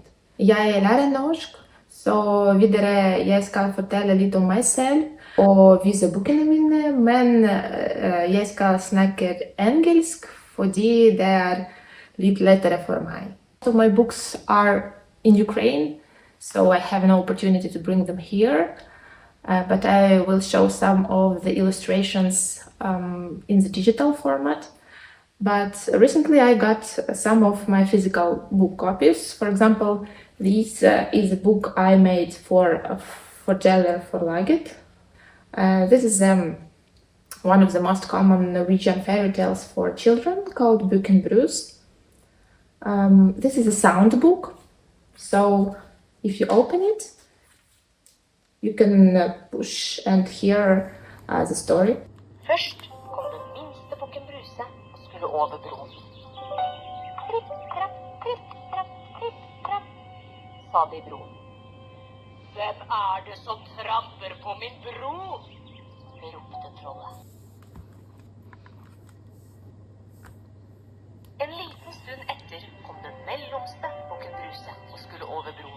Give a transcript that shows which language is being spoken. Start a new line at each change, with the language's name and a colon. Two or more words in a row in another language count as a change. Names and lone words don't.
Norwegian: Jeg lærer norsk, så videre jeg skal fortelle litt om meg selv og vise bøkene mine, men jeg skal snakke engelsk fordi det er litt lettere for meg.
English: So my books are in Ukraine, so I have an opportunity to bring them here. But I will show some of the illustrations in the digital format. But recently I got some of my physical book copies. For example, this is a book I made for laget. This is one of the most common Norwegian fairy tales for children called Hvordan, blir. This is a sound book, so if you open it, you can push and hear the story.
Norwegian: Først kom den minste bukken Bruse og skulle over broen. Kripp, krapp, kripp, krapp, kripp, krapp, sa de i broen. Hvem er det som tramper på min bro? Ropte trollet. En liten stund etter kom den mellomste bukken Bruse og skulle over broen.